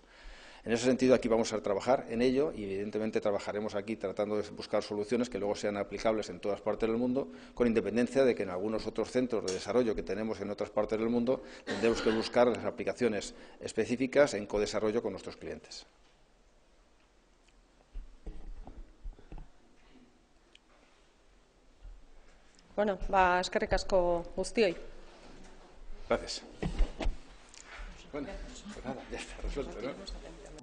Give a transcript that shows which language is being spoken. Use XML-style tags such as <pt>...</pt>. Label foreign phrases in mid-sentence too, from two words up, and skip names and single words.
<es>En ese sentido, aquí vamos a trabajar en ello y, evidentemente, trabajaremos aquí tratando de buscar soluciones que luego sean aplicables en todas partes del mundo, con independencia de que en algunos otros centros de desarrollo que tenemos en otras partes del mundo tendremos que buscar las aplicaciones específicas en codesarrollo con nuestros clientes.</es> <eu>Bueno, eskerrik asko guztioi.</eu> <es>Gracias. Bueno, pues nada, ya está resuelto, ¿no?</es>